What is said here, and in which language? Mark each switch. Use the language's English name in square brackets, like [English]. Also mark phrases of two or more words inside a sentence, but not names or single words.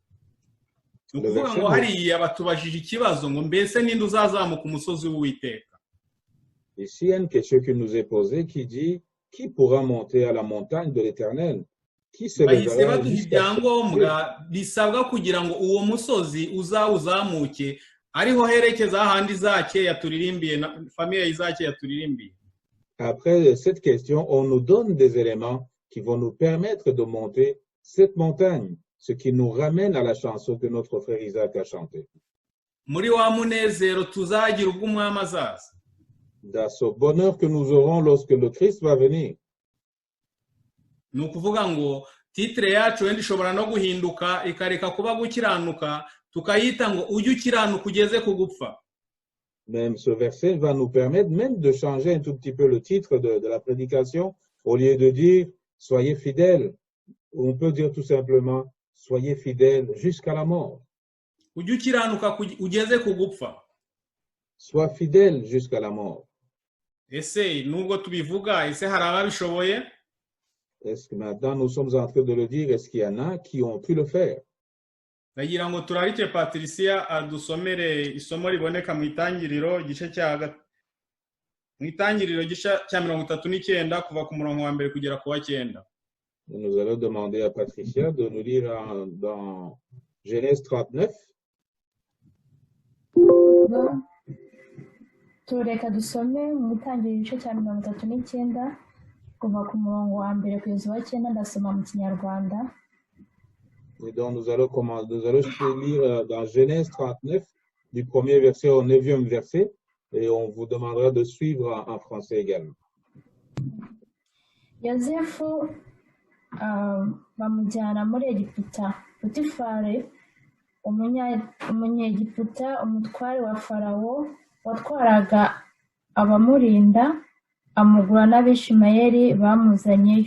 [Kinyarwanda] Ukuvuga ngo hariya batubajije ikibazo ngo mbese ninde uzazamuka umusozi w'Uwiteka. [French] Ici, il y a une question qui nous est posée qui dit qui pourra monter à la montagne de l'Éternel? Qui se lèvera jusqu'à [Kinyarwanda] bisabwa kugira ngo uwo musozi uzawuzamuke ariho herekeza ahandi Izake yaturirimbiye famiye Izake yaturirimbiye. [French] Après cette question, on nous donne des éléments qui vont nous permettre de monter cette montagne, ce qui nous ramène à la chanson que notre frère Isaac a chantée. [Kinyarwanda] Muri wa munezero tuzagira ubwo umwami azaza. [French] Dans ce bonheur que nous aurons lorsque le Christ va venir. [Kinyarwanda] Ni ukuvuga ngo titre yacu wenda ishobora no guhinduka ikareka kuba gukiranuka tukayita ngo ujye ukiranuka ugeze ku gupfa. [French] Même ce verset va nous permettre même de changer un tout petit peu le titre de la prédication. Au lieu de dire « Soyez fidèles », on peut dire tout simplement « Soyez fidèles jusqu'à la mort ». [Kinyarwanda] Ujye ukiranuka ugeze ku gupfa. [French] Sois fidèle jusqu'à la mort. [Kinyarwanda] Ese nubwo tubivuga, ese hari ababishoboye? [French] Est-ce que maintenant nous sommes en train de le dire? Est-ce qu'il y en a qui ont pu le faire? [Kinyarwanda] Ndagira ngo turarike Patricia adusomere isomo riboneka mu itangiriro gice cya 39 kuva ku murongo wa mbere kugera ku wa 9. [French] Nous allons demander à Patricia de nous lire dans Genèse 39. [Kinyarwanda] Tureka dusome mu itangiriro gice cya 39 kuva ku murongo wa mbere kugeza wa 9. Ndasoma mu Kinyarwanda. [French] Et donc nous allons lire dans Genèse 39 du premier verset au 9e verset, et on vous demandera de suivre en français également. [Kinyarwanda] Yosefu bamujyana muri Egiputa. Potifari umunyegiputa, umutware wa Farawo watwaraga abamurinda, amugura n'Abishimayeli bamuzanyeyo.